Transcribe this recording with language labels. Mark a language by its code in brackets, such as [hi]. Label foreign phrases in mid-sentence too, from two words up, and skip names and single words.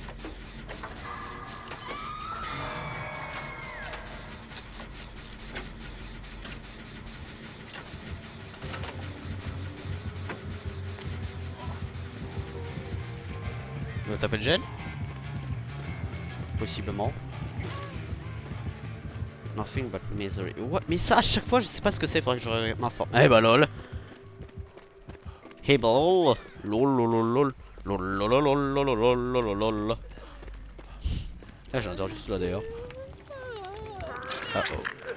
[fr] Tu veux taper le gel? Possiblement. [en] Nothing but misery. What? [fr] Mais ça à chaque fois je sais pas ce que c'est, faudrait que je regarde ma forme. Eh bah lol. Hey ball. Lol lol lol lol. Lol lol lol lol lol lol lol lol. Ah j'adore juste là d'ailleurs. Ah oh.